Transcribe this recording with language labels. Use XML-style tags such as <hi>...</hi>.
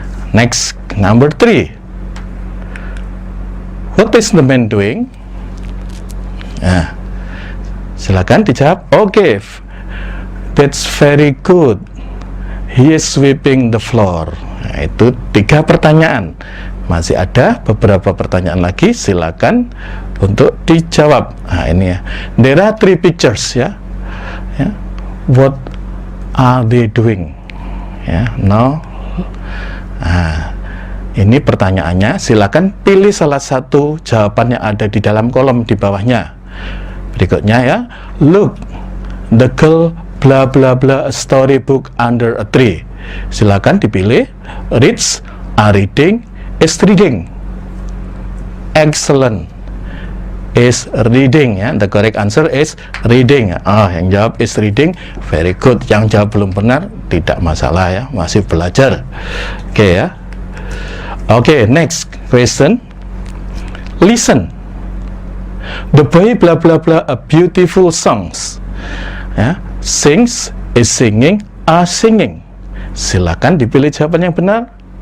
<en>Next, number 3. What is the man doing?</en> <id>Nah, silakan dijawab.</id> <en>Oke, that's very good. He is sweeping the floor.</en> <id>Nah, itu 3 pertanyaan. Masih ada beberapa pertanyaan lagi, silakan untuk dijawab. Nah, ini ya.</id> <en>There are 3 pictures</en> <id>ya. Ya.</id> <en>What are they doing? Ya, no.</en> <id>Nah, ini pertanyaannya, silakan pilih salah satu jawaban yang ada di dalam kolom di bawahnya. Berikutnya ya.</id> <en>Look, the girl blah blah blah a storybook under a tree.</en> <id>Silakan dipilih.</id> <en>Reads, are reading, is reading. Excellent. Is reading ya. The correct answer is reading.</en> <id>Yang jawab</id> <en>is reading, very good.</en> <id>Yang jawab belum benar, tidak masalah ya, masih belajar.</id> <en>Oke ya. Oke, next question. Listen. The boy blah blah blah a beautiful songs. Ya, sings, is singing, are singing.</en> <id>Silakan dipilih jawaban yang benar.</id>